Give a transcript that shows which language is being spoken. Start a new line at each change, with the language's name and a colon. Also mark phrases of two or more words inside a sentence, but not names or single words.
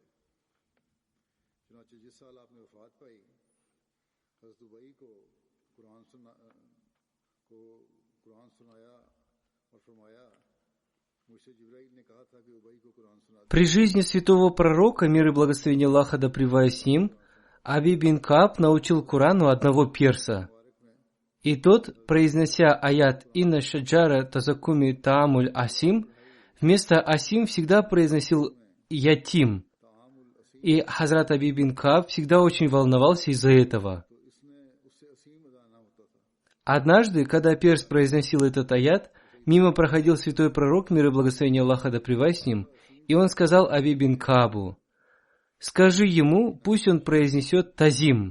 Urdu: چنانچہ جس سال آپ نے وفات پائی، حضرت ابی کو قرآن سنایا اور فرمایا، مجھ سے جبرائیل نے کہا تھا کہ ابی کو قرآن سنا.
Russian: При жизни святого пророка, мир и благословение Аллаха да пребывает с ним, Аби бин Кааб научил Корану одного перса. И тот, произнося аят
Arabic: «إن شجرة الزقوم طعام الأثيم»,
Russian: вместо «асим» всегда произносил «ятим». И Хазрат Аби бин Кааб всегда очень волновался из-за этого. Однажды, когда перс произносил этот аят, мимо проходил святой пророк, мир и благословение Аллаха да пребывает с ним, и он сказал Аби бин Каабу: «Скажи ему, пусть он произнесет тазим».